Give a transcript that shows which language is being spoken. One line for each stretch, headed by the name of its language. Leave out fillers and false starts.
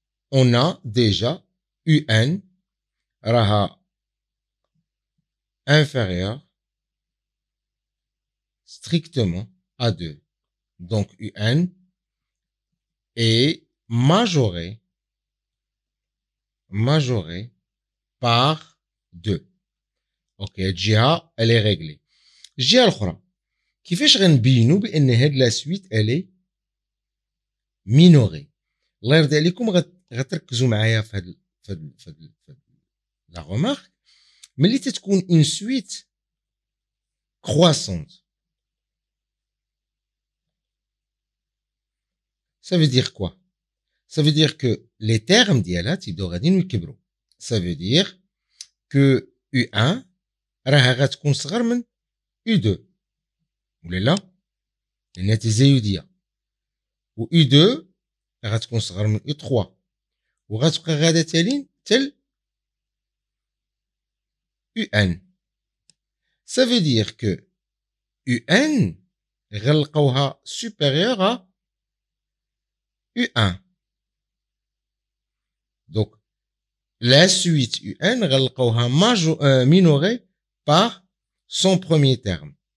French: On a déjà un raha inférieur strictement à 2. Donc un est majoré par 2. Ok,
Arabic: الجهة
French: elle est réglée.
Arabic: الجهة الأخرى كيفاش غنبينو بأن هاد لا سويت
French: elle est minorée؟
Arabic: الله يرضي عليكم غتركزوا معايا في هاد لا غومارك. ملي تتكون اون سويت كرواسونت
French: Ça veut dire quoi? Ça veut dire que les termes
Arabic: ديالها تيبداو غاديين يكبروا.
French: Ça veut dire que
Arabic: U1 راها غتكون صغر من U2 ولا لا؟ لأنها تزايدية. و U2 غتكون صغر من U3 وغتبقى غادا تالين تل UN.
French: Ça veut dire que UN
Arabic: غنلقاوها
French: supérieure à U1. Donc la suite UN
Arabic: غنلقاوها
French: minorée par son premier terme.